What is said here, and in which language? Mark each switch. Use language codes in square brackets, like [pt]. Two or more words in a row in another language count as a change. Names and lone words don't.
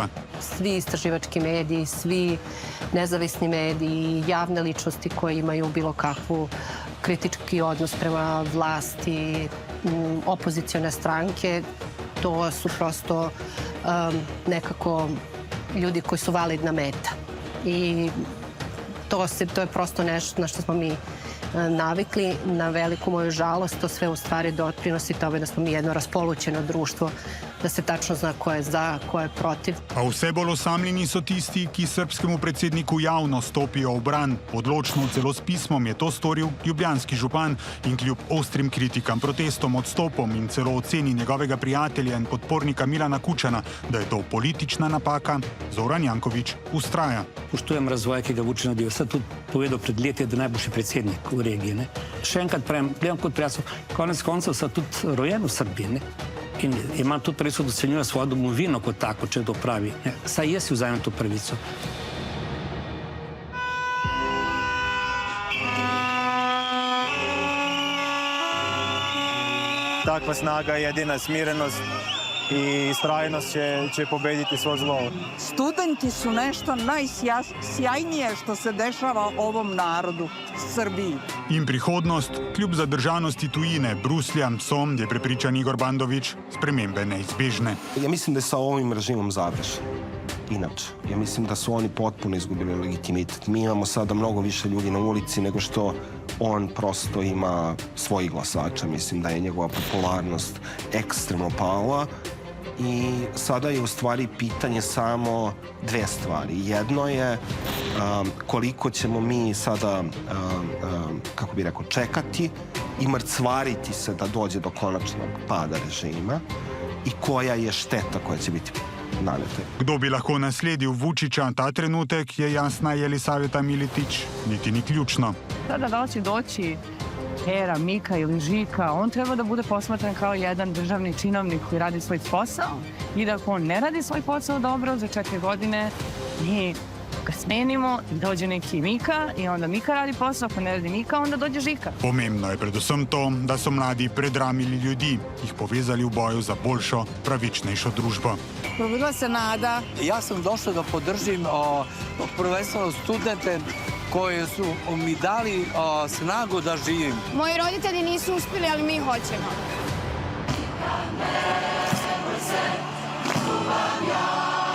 [sr] Svi istraživački mediji, svi nezavisni mediji, javne ličnosti koje imaju bilo kakvu kritički odnos prema vlasti, opozicione stranke, to su prosto nekako ljudi koji su validna meta. I to je prosto nešto na što smo mi navikli. Na veliku moju žalost, to sve u stvari doprinosi tome da smo mi jedno raspolućeno društvo, da se tačno zna ko je za, ko je protiv. [sl] A vse bolj osamljeni so tisti, ki srbskemu predsedniku javno stopijo v bran. Odločno, celo s pismom je to storil ljubljanski župan in kljub ostrim kritikam, protestom, odstopom in celo oceni njegovega prijatelja in podpornika Milana Kučana, da je to politična napaka, Zoran Janković ustraja. Poštujem razvoj, ki ga Vučić naredil. Sad tudi povedal pred leti, da je najboljši predsednik v regiji. Ne? Še enkrat pravim, gledam kot prijatelj, konec koncev sem tudi rojen v Srbiji. Ne? In imam tudi pravico, da ocenjujem svojo domovino kot tako, če to pravi. Ne? Saj jaz si vzajemam to pravico. [sr] Takva snaga je jedina smirenost i istrajnost će pobediti svo zlo. Studenti su nešto najsjajnije što se dešava ovom narodu, Srbiji. [sl] In prihodnost, kljub zadržanosti tujine, Bruslja, je prepričan Igor Bandović, spremembe neizbežne. [sr] Ja mislim da je sa ovim režimom završen. Inače, ja mislim da su oni potpuno izgubili legitimitet. Mi imamo sada mnogo više ljudi na ulici nego što on prosto ima svojih glasača. Mislim da je njegova popularnost ekstremno pala i sada je u stvari pitanje samo 2 stvari. Jedno je koliko ćemo mi sada, kako bih rekao, čekati i mrcvariti se da dođe do konačnog pada režima i koja je šteta koja će biti nanete. [sl] Kdo bi lahko nasledil Vučića ta trenutek, je jasna Jelisaveta Miletić, niti ni ključno. [sr] Sada da li će doći Era, Mika ili Žika, on treba da bude posmatran kao jedan državni činovnik koji radi svoj posao i da ako on ne radi svoj posao dobro za 4 godine, mi ga smenimo, dođe neki Mika i onda Mika radi posao, ako ne radi Mika, onda dođe Žika. [sl] Pomembno je predvsem to, da so mladi predramili ljudi, jih povezali v boju za boljšo, pravičnejšo družbo. [sr] Probudila se nada. Ja sam došla da podržim prvenstveno studente koji su mi dali snagu da živim. Moji roditelji nisu uspjeli, ali mi hoćemo.